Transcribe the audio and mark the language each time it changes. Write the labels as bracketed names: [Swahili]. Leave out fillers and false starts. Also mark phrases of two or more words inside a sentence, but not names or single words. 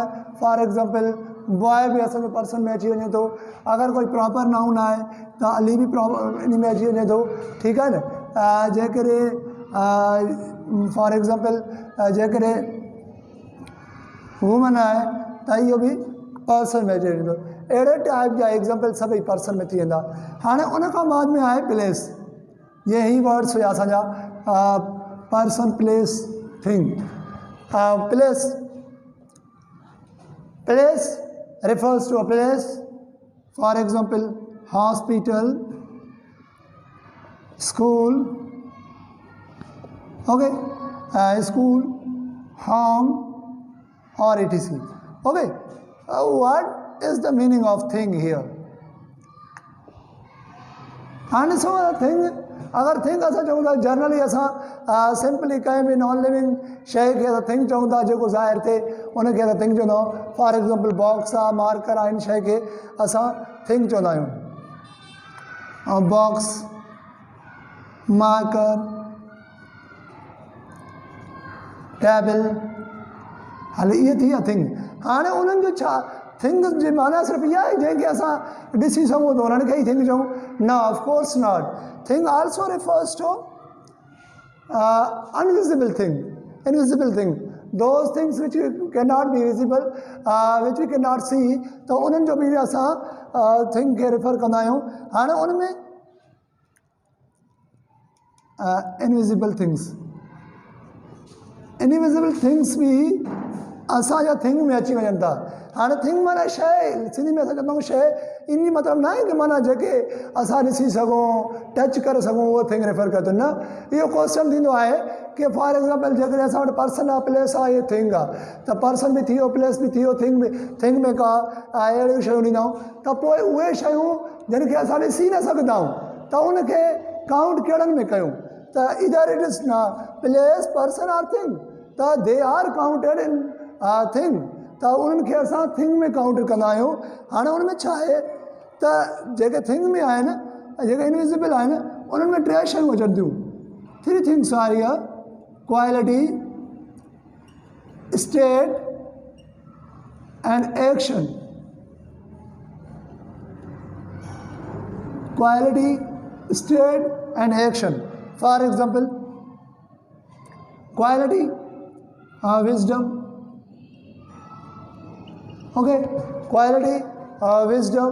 [English] for example [Sindhi] बॉय बि असांजो पर्सन में अची वञे थो, अगरि कोई [English] proper noun [Sindhi] आहे त अली बि इन में अची वञे थो, ठीकु आहे न। जेकॾहिं [English] for example [Sindhi] जेकॾहिं वूमन आहे त इहो बि पर्सन में अची वञे थो। अहिड़े टाइप जा एग्ज़ाम्पल सभई पर्सन में थी वेंदा। हाणे उन खां बाद में आहे प्लेस। ये ही वर्ड्स हुआ असांजा [English] person, place, thing. Place refers to a place, for example, hospital, school, okay, school, home, or etc. Okay, what is the meaning of thing here? And so a thing, [Sindhi] अगर थिंग असां चऊं था जनरली असां सिंपली कंहिं बि [English] non living [Sindhi] शइ खे असां थिंग चऊं था, जेको ज़ाहिर थिए उनखे असां थिंग चवंदा आहियूं। [English] for example box [Sindhi] आहे, मार्कर आहे, इन शइ खे असां थिंग चवंदा आहियूं। [English] box, marker, table, [Sindhi] हाली इहे थी विया थिंग। हाणे उन्हनि जो छा थिंग जी माना सिर्फ़ु इहा आहे जंहिंखे असां ॾिसी सघूं त उन्हनि खे ई थिंग चऊं? न, [English] of course not. Thing also refers to invisible thing, those things which cannot be visible, which we cannot see, [Sindhi] तो उन्हनि जो बि असां थिंग खे रेफर कंदा आहियूं। हाणे उन में [English] invisible things [Sindhi] बि असांजा थिंग में अची वञनि था। हाणे थिंग माना शइ, सिंधी में असां चवंदा आहियूं शइ, इन मतिलबु न आहे कि माना जेके असां ॾिसी सघूं, टच करे सघूं, उहो [English] thing refer [Sindhi] करे थो। न, इहो क्वेश्चन थींदो आहे कि [English] for example [Sindhi] जेकॾहिं असां वटि पर्सन आहे, प्लेस आहे, इहे थिंग आहे, त पर्सन बि थी वियो, प्लेस बि थी वियो, थिंग में का अहिड़ियूं शयूं ॾींदा आहियूं। त पोइ उहे शयूं जिन खे असां ॾिसी न सघंदा आहियूं त उनखे काउंट कहिड़नि में कयूं? [English] त इधर it is not place, person or thing, त they are counted in thing, [Sindhi] त उन्हनि खे असां थिंग में काउंट कंदा आहियूं। हाणे उन में छा आहे त जेके थिंग में आहिनि, जेके इनविजिबल आहिनि, उन्हनि में टे शयूं अचनि थियूं। [English] three things are here: quality, state and action. quality, state and action. for example quality, wisdom, okay, quality, wisdom.